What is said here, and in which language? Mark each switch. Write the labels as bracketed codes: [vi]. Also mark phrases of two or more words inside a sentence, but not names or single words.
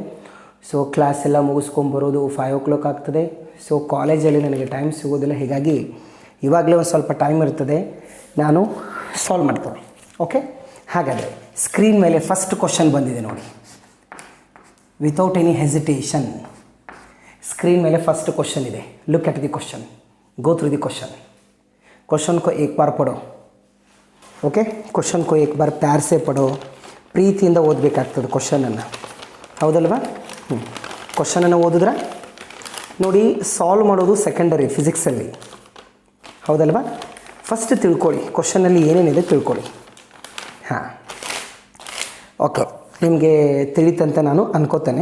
[en] so class [kn] ಎಲ್ಲ ಮುಗಿಸ್ಕೊಂಬರೋದು 5 o'clock ಆಗ್ತದೆ. ಸೊ ಕಾಲೇಜಲ್ಲಿ ನನಗೆ ಟೈಮ್ ಸಿಗೋದಿಲ್ಲ. ಹೀಗಾಗಿ ಇವಾಗಲೇ ಒಂದು ಸ್ವಲ್ಪ ಟೈಮ್ ಇರ್ತದೆ, ನಾನು ಸಾಲ್ವ್ ಮಾಡ್ತೇನೆ. ಓಕೆ, ಹಾಗಾದರೆ ಸ್ಕ್ರೀನ್ ಮೇಲೆ [en] first question [kn] ಬಂದಿದೆ ನೋಡಿ. [en] without any hesitation [kn] ಸ್ಕ್ರೀನ್ ಮೇಲೆ [en] first question [kn] ಇದೆ. [en] look at the question, go through the question [hi] को एक बार पढ़ो. ओके, क्वेश्चन को एक बार प्यार से पढ़ो, [kn] ಪ್ರೀತಿಯಿಂದ ಓದಬೇಕಾಗ್ತದೆ ಕ್ವೆಶ್ಚನನ್ನು, ಹೌದಲ್ವಾ? ಕ್ವೆಶ್ಚನನ್ನು ಓದಿದ್ರೆ ನೋಡಿ, ಸಾಲ್ವ್ ಮಾಡೋದು [en] secondary physics, [kn] ಹೌದಲ್ವಾ? ಫಸ್ಟ್ ತಿಳ್ಕೊಳ್ಳಿ ಕ್ವೆಶ್ಚನಲ್ಲಿ ಏನೇನಿದೆ ತಿಳ್ಕೊಳ್ಳಿ. ಹಾಂ, ಓಕೆ, ನಿಮಗೆ ತಿಳಿತಂತ ನಾನು ಅನ್ಕೋತೇನೆ.